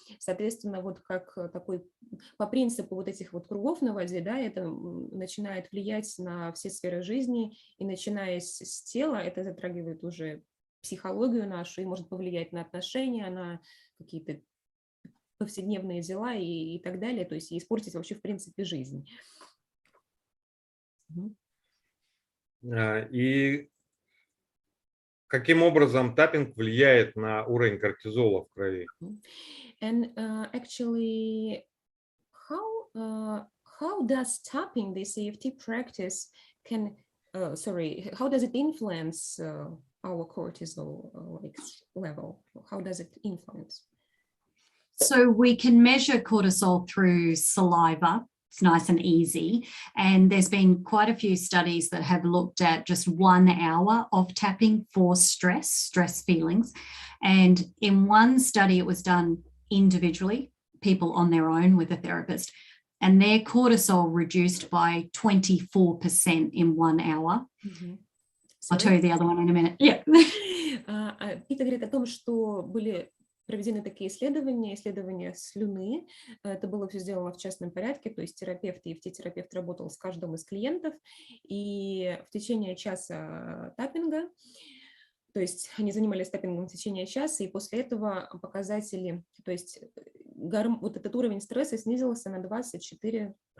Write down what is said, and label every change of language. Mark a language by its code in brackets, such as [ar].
[ru] Соответственно, вот как такой, по принципу вот этих вот кругов на воде, да, это начинает влиять на все сферы жизни, и начиная с тела, это затрагивает уже психологию нашу и может повлиять на отношения, на какие-то повседневные дела и так далее, то есть испортить вообще в принципе жизнь. И каким образом таппинг влияет на уровень кортизола в крови? [en] And actually, how does tapping, this EFT practice, can how does it influence our cortisol level? How does it influence? So we can measure cortisol through saliva. It's nice and easy. And there's been quite a few studies that have looked at just 1 hour of tapping for stress feelings. And in one study, it was done individually, people on their own with a therapist, and their cortisol reduced by 24% in 1 hour. I'll tell you the other one in a minute. Yeah. [ru] Пита говорит о том, что были проведены такие исследования слюны. Это было все сделано в частном порядке, то есть терапевт, EFT-терапевт работал с каждым из клиентов, и в течение часа таппинга, то есть они занимались таппингом в течение часа, и после этого показатели, то есть вот этот уровень стресса снизился на 24%.